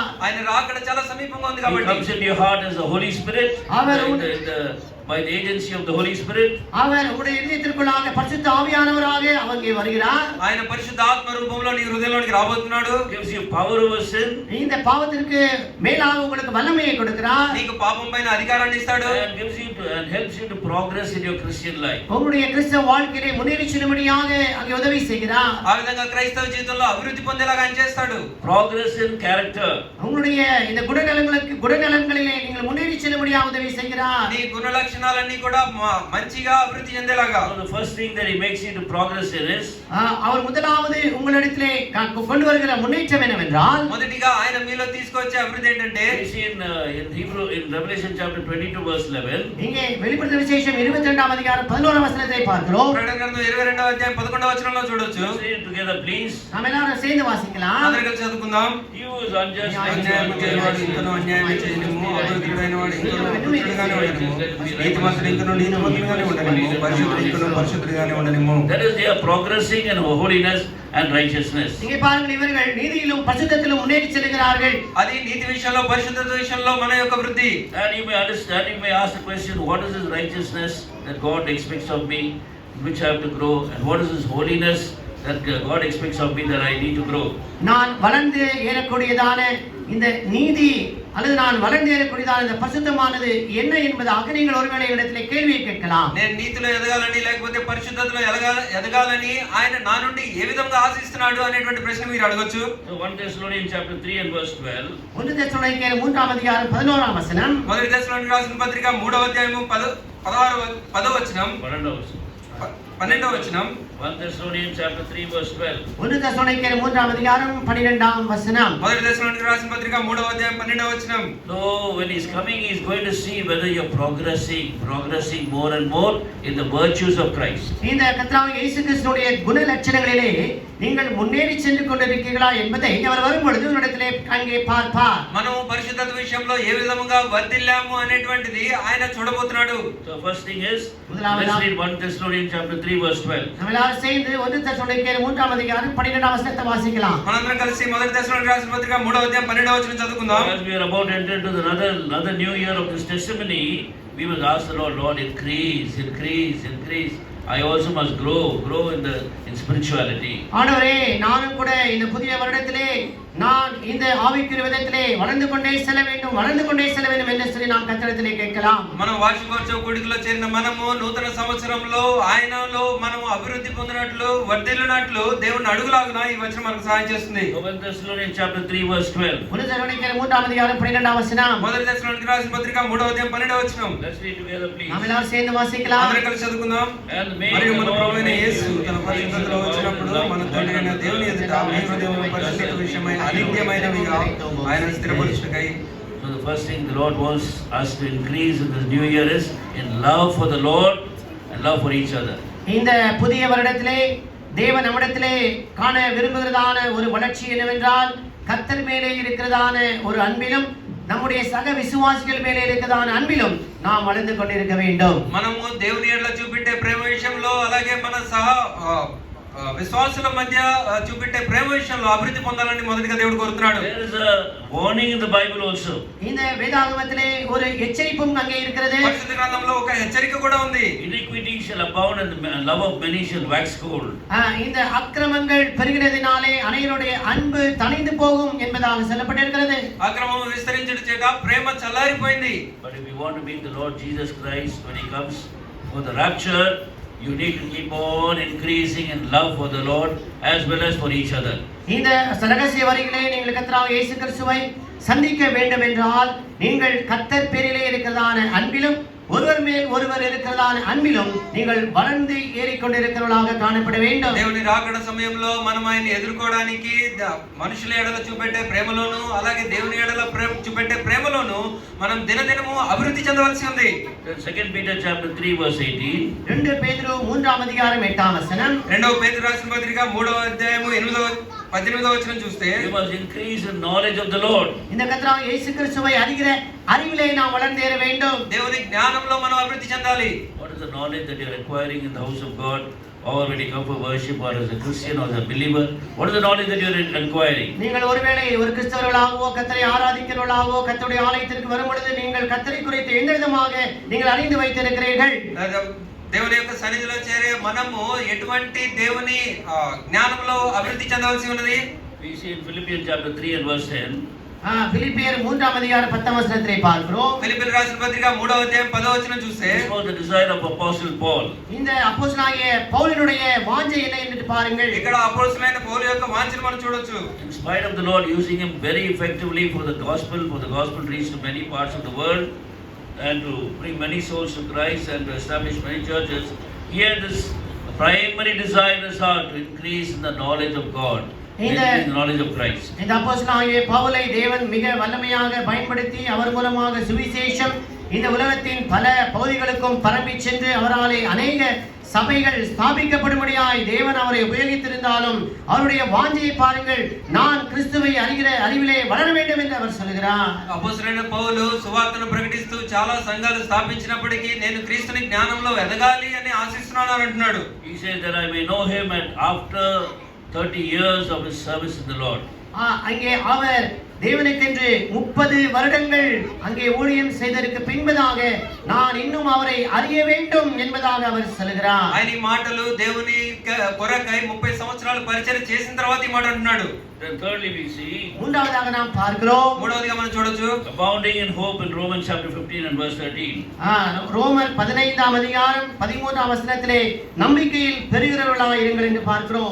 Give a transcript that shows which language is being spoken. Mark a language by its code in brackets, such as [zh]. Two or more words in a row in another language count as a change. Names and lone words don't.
[te] ఆయన రాకడ చాలా సమీపంగా ఉంది [en] He [te] కాబట్టి. [en] comes into your heart as the Holy Spirit. By the agency of the Holy Spirit. [ta] அவர் உங்களுடைய இதயத்திற்குள்ளாக பரிசுத்த ஆவியானவராக அங்கே வருகிறார். [te] ఆయన పరిశుద్ధ ఆత్మ రూపంలో నీ హృదయంలోనికి రాబోతున్నాడు. [en] Gives you power over sin. [ta] இந்த பாவத்திற்கு மேலாக உங்களுக்கு வல்லமையை கொடுக்கிறார். [te] నీకు పాపం పైన అధికారాన్ని ఇస్తాడు. [en] And helps you to progress in your Christian life. [ta] உங்களுடைய கிறிஸ்தவ வாழ்க்கையிலே முன்னேறி செல்லும்படியாக அங்கே உதவி செய்கிறார். [te] ఆ విధంగా క్రైస్తవ జీవితంలో అభివృద్ధి పొందేలాగా ఆయన చేస్తాడు. [en] Progress in character. [ta] உங்களுடைய இந்த குணநலன்களிலே நீங்கள் முன்னேறி செல்லும்படியாக உதவி செய்கிறார். [te] నీ గుణ లక్షణాలన్నీ కూడా మంచిగా అభివృద్ధి చెందేలాగా. [en] So the first thing that he makes you to progress in is [ta] அவர் முதலாவது உங்களிடத்திலே கொண்டு வருகிற முன்னேற்றம் என்னவென்றால், [te] మొదటిగా ఆయన మీలో తీసుకొచ్చే అభివృద్ధి ఏంటంటే, [en] we see in Revelation chapter 22 verse 11. [ta] இங்கே வெளிப்படுத்தின விசேஷம் 22ஆம் அதிகாரம் 11ஆம் வசனத்தை பார்க்கிறோம். [te] ప్రకటన గ్రంథం 22వ అధ్యాయం 11వ వచనంలో చూడొచ్చు. [en] Let's read it together please. [ta] நாம் எல்லாரும் சேர்ந்து வாசிக்கலாம். [te] అందరం కలిసి చదువుకుందాం. [en] He who is unjust [te] అన్యాయం చేయవాడు ఇంకనూ అన్యాయం చేయనిము, అభివృద్ధుడైన వాడు ఇంకనూ అభివృద్ధుడుగానే ఉండనిము. నీతిమంతుడు ఇంకను నీతిమంతుడుగానే ఉండనిమ్ము, పరిశుద్ధుడు ఇంకను పరిశుద్ధుడుగానే ఉండనిమ్ము. [en] That is, they are progressing in holiness and righteousness. [ta] இங்கே பாருங்கள், இவர்கள் நீதியிலும் பரிசுத்தத்திலும் முன்னேறி செல்கிறார்கள். [te] అది నీతి విషయంలో పరిశుద్ధత విషయంలో మన యొక్క వృద్ధి. [en] And you may understand, you may ask the question, what is this righteousness that God expects of me, which I have to grow, and what is this holiness that God expects of me that I need to grow? [ta] நான் வளர்ந்து ஏறக்கூடியதான இந்த நீதி அல்லது நான் வளர்ந்து ஏறக்கூடியதான இந்த பரிசுத்தமானது என்ன என்பதாக நீங்கள் ஒருவேளை இடத்திலே கேள்வியை கேட்கலாம். [te] నేను నీతిలో ఎదగాలని లేకపోతే పరిశుద్ధతలో ఎదగాలని ఆయన నా నుండి ఏ విధంగా ఆశిస్తున్నాడు అనేటువంటి ప్రశ్న మీరు అడగొచ్చు. [en] So 1 Thessalonians chapter 3 and verse 12. [ta] 1 தெசலோனிக்கேயர் 3ஆம் அதிகாரம் 11ஆம் வசனம். [te] మొదటి దశలోనికి రాసిన పత్రిక 3వ అధ్యాయము 10వ వచనం. 12వ వచనం. [en] 1 Thessalonians chapter 3 verse 12. [ta] 1 தெசலோனிக்கேயர் 3ஆம் அதிகாரம் 12ஆம் வசனம். [te] మొదటి దశలోనికి రాసిన పత్రిక 3వ అధ్యాయం 12వ వచనం. [en] So when he's coming, he's going to see whether you're progressing more and more in the virtues of Christ. [ta] இந்த கர்த்தராகிய இயேசு கிறிஸ்துவினுடைய குண லட்சணங்களிலே நீங்கள் முன்னேறி சென்று கொண்டிருக்கிறீர்களா என்பதை அவர் வரும்பொழுது உன்னிடத்திலே அங்கே பார்ப்பார். [te] మనం పరిశుద్ధత విషయంలో ఏ విధంగా వర్ధిల్లాము అనేటువంటిది ఆయన చూడబోతున్నాడు. [en] So first thing is, let's read 1 Thessalonians chapter 3 verse 12. [ta] நம்ம எல்லாரும் சேர்ந்து 1 தெசலோனிக்கேயர் 3ஆம் அதிகாரம் 12ஆம் வசனத்தை வாசிக்கலாம். [te] మనందరం కలిసి మొదటి దశలోనికి రాసిన పత్రిక 3వ అధ్యాయం 12వ వచనం చదువుకుందాం. [en] As we are about to enter into another new year of this testimony, we must ask the Lord, increase. I also must grow in spirituality. [ta] ஆண்டவரே, நானும் கூட இந்த புதிய வருடத்திலே நான் இந்த ஆவிக்குரிய விதத்திலே வளர்ந்து கொண்டே செல்ல வேண்டும் என்று சொல்லி நாம் கர்த்தரிடத்திலே கேட்கலாம். [te] మనం వార్షికోత్సవ కూడికలో చేరిన మనము నూతన సంవత్సరంలో ఆయనలో మనము అభివృద్ధి పొందినట్లు వర్ధిల్లునట్లు దేవుని అడుగులాగున ఈ వచనం మనకు సహాయం చేస్తుంది. [en] 1 Thessalonians chapter 3 verse 12. [ta] 1 தெசலோனிக்கேயர் 3ஆம் அதிகாரம் 12ஆம் வசனம். [te] మొదటి దశలోనికి రాసిన పత్రిక 3వ అధ్యాయం 12వ వచనం. [en] Let's read together please. [ta] நாம் எல்லாரும் சேர்ந்து వాசிக்கலாம். [te] అందరం కలిసి చదువుకుందాం. మరియు మన ప్రభువైన యేసు తన పరిశుద్ధతలో వచ్చినప్పుడు మన తండ్రి అయిన దేవుని ఎదుట మీ హృదయముల పరిశుద్ధత విషయమై అనిత్యమైనవిగా ఆయన స్థిరపరచుటకై. [en] So the first thing the Lord wants us to increase in this new year is in love for the Lord and love for each other. [ta] இந்த புதிய வருடத்திலே தேவன் நம்மிடத்திலே காண விரும்புகிறதான ஒரு வளர்ச்சி என்னவென்றால் கர்த்தர் மேலே இருக்கிறதான ஒரு அன்பிலும் நம்முடைய சக விசுவாசிகள் மேலே இருக்கிறதான அன்பிலும் நாம் வளர்ந்து கொண்டிருக்க வேண்டும். [te] మనము దేవుని ఎడల చూపెట్టే ప్రేమ విషయంలో అలాగే మన సహ విశ్వాసుల మధ్య చూపెట్టే ప్రేమ విషయంలో అభివృద్ధి పొందాలని మొదటిగా దేవుడు కోరుతున్నాడు. [en] There is a warning in the Bible also. [ta] இந்த வேதாகமத்திலே ஒரு எச்சரிப்பும் அங்கே இருக்கிறது. [te] పరిశుద్ధ గ్రంథంలో ఒక హెచ్చరిక కూడా ఉంది. [en] Iniquity shall abound and the love of many shall wax cold. [ta] இந்த அக்கிரமங்கள் பெருகினதினாலே அனைவருடைய அன்பு தணிந்து போகும் என்பதாக சொல்லப்பட்டிருக்கிறது. [te] అక్రమం విస్తరించుట చేత ప్రేమ చల్లారిపోయింది. [en] But if you want to meet the Lord Jesus Christ when he comes for the rapture, you need to keep on increasing in love for the Lord as well as for each other. [ta] இந்த ரகசிய வரிகளை நீங்கள் கர்த்தராகிய இயேசு கிறிஸ்துவை சந்திக்க வேண்டும் என்றால் நீங்கள் கர்த்தர் பேரிலே இருக்கிறதான அன்பிலும் ஒருவர் மேல் ஒருவர் இருக்கிறதான அன்பிலும் நீங்கள் வளர்ந்து ஏறிக்கொண்டிருக்கிறவர்களாக காணப்பட வேண்டும். [te] దేవుని రాకడ సమయంలో మనం ఆయన ఎదుర్కోవడానికి మనుషుల ఎడల చూపెట్టే ప్రేమలోను అలాగే దేవుని ఎడల చూపెట్టే ప్రేమలోను మనం దినదినము అభివృద్ధి చెందవలసి ఉంది. [en] 2 Peter chapter 3 verse 18. [ta] 2 பேதுரு 3ஆம் அதிகாரம் 8ஆம் வசனம். [te] 2వ పేతురు రాసిన పత్రిక 3వ అధ్యాయము 18వ వచనం చూస్తే, [en] You must increase in knowledge of the Lord. [ta] இந்த கர்த்தராகிய இயேசு கிறிஸ்துவை அறிகிற அறிவிலே நாம் வளர்ந்தேற வேண்டும். [te] దేవుని జ్ఞానంలో మనం అభివృద్ధి చెందాలి. [en] What is the knowledge that you are acquiring in the house of God, or when you come for worship, or as a Christian or as a believer? What is the knowledge that you are acquiring? [ta] நீங்கள் ஒருவேளை ஒரு கிறிஸ்தவர்களாகவோ கர்த்தரை ஆராதிக்கிறவர்களாகவோ கர்த்தருடைய ஆலயத்திற்கு வரும் பொழுது நீங்கள் கர்த்தரை குறித்து எந்த விதமாக நீங்கள் அறிந்து வைத்திருக்கிறீர்கள்? [te] దేవుని యొక్క సన్నిధిలో చేరే మనము ఎటువంటి దేవుని జ్ఞానంలో అభివృద్ధి చెందవలసి ఉన్నది? [en] We see in Philippians chapter 3 and verse 10. [ta] பிலிப்பியர் 3ஆம் அதிகாரம் 10ஆம் வசனத்திலே பார்க்கிறோம். [te] பிலிப்பியர் ராసిన పత్రిక 3వ అధ్యాయం 10వ వచనం చూస్తే, [en] This was the desire of Apostle Paul. [ta] இந்த அப்போஸ்தலனாகிய பவுலினுடைய வாஞ்சை என்ன என்று பாருங்கள். [te] ఇక్కడ అపోస్తలుడైన పౌలు యొక్క వాంఛను మనం చూడొచ్చు. [en] In spite of the Lord using him very effectively for the gospel reached to many parts of the world and to bring many souls to Christ and to establish many churches, he had this primary desire in his heart to increase in the knowledge of God. In the knowledge of Christ. [ta] இந்த அப்போஸ்தலனாகிய பவுலை தேவன் மிக வல்லமையாக பயன்படுத்தி அவர் மூலமாக சுவிசேஷம் இந்த உலகத்தின் பல பகுதிகளுக்கும் பரம்பி சென்று அவராலே அநேக சபைகள் ஸ்தாபிக்கப்படும்படியாய் தேவன் அவரை உபயோகித்திருந்தாலும் அவருடைய வாஞ்சையை பாருங்கள், நான் கிறிஸ்துவை அறிகிற அறிவிலே வளர வேண்டும் என்று அவர் சொல்கிறார். [te] అపోస్తలుడైన పౌలు సువార్తను ప్రకటిస్తూ చాలా సంఘాలు స్థాపించినప్పటికీ నేను క్రీస్తుని జ్ఞానంలో ఎదగాలి అని ఆశిస్తున్నాను అని అంటున్నాడు. [en] He said that I may know him and after 30 years of his service in the Lord. [ta] அங்கே அவர் தேவனுக்கென்று 30 வருடங்கள் அங்கே ஊழியம் செய்ததற்கு பின்பதாக நான் இன்னும் அவரை அறிய வேண்டும் என்பதாக அவர் சொல்கிறார். [te] ఆయన ఈ మాటలు దేవుని కొరకై 30 సంవత్సరాలు పరిచర్య చేసిన తర్వాత ఈ మాట అంటున్నాడు. [en] Then thirdly we see [ta] மூன்றாவதாக நாம் பார்க்கிறோம், [te] మూడవదిగా మనం చూడొచ్చు, [en] abounding in hope in Romans chapter 15 and verse 13. [ta] ரோமர் 15ஆம் அதிகாரம் 13ஆம் வசனத்திலே நம்பிக்கையில் பெருகிறவர்களாய் இருங்கள் என்று பார்க்கிறோம்.